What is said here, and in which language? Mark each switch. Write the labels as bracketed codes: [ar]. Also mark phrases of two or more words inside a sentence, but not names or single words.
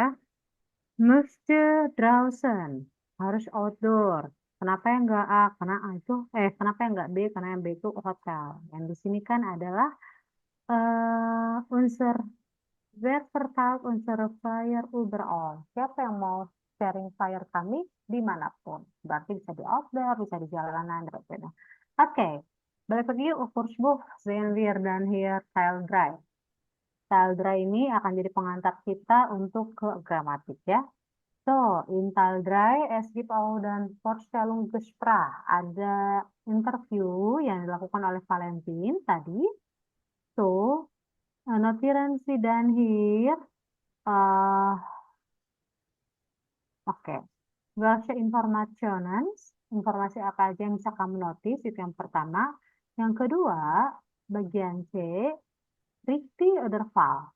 [de] Müsste draußen, [id] harus outdoor. Kenapa yang enggak A? Karena A itu, kenapa yang enggak B? Karena yang B itu hotel. Yang di sini kan adalah unsur [de] wer verteilt unsere Flyer überall. [id] Siapa yang mau sharing flyer kami dimanapun. Berarti bisa di outdoor, bisa di jalanan, dan sebagainya. Oke, balik lagi [de] Ufursbuch, sehen wir dan hier Teil 3. [id] Teil 3 ini akan jadi pengantar kita untuk ke gramatik ya. [de] So, in Teil 3, es gibt auch dan Vorstellungsgespräch. [id] Ada interview yang dilakukan oleh Valentin tadi. [de] So, notieren Sie dan hier. Oke. Welche Informationen? [id] Informasi apa aja yang bisa kamu notice? Itu yang pertama. Yang kedua, bagian C, [de] richtig oder falsch.